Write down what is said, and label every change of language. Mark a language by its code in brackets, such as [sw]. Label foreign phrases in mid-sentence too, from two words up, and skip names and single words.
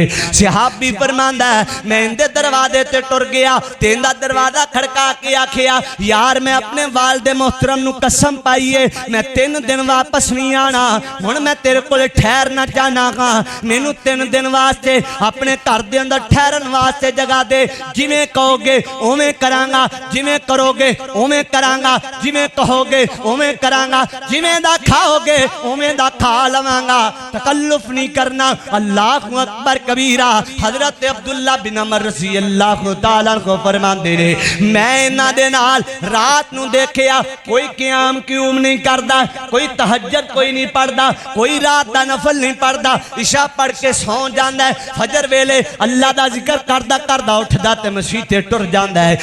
[pa] صحابی فرماندا ہے میں اینہاں دے دروازے تے ٹر گیا تے اینہاں دا دروازہ کھڑکا کے آکھیا یار میں اپنے والد محترم نوں قسم پائی ہے میں 3 دن واپس نہیں آنا، ہن میں تیرے کول ٹھہرنا چاہنا ہاں، مینوں 3 دن واسطے اپنے گھر دے اندر ٹھہرن واسطے جگہ دے. جویں کہو گے اوویں کراں گا، جویں کرو گے اوویں کراں گا، جویں کہو گے اوویں کراں گا، جویں دا کھاؤ گے اوویں دا کھا لواں گا، تکلف نہیں کرنا. [ar] الله أكبر كبيرا. [pa] حضرت عبداللہ بن عمر [ar] رضي الله تعالى [pa] کو فرماندے نے میں انہاں دے نال رات نوں دیکھیا کوئی قیام قیوم نہیں کردا، کوئی تہجد کوئی نہیں پڑھدا، کوئی رات دا نفل نہیں پڑھدا، عشاء پڑھ کے سو جاندا ہے، فجر ویلے اللہ دا ذکر کردا کردا اٹھدا تے مسیح تے ٹر جاندا ہے.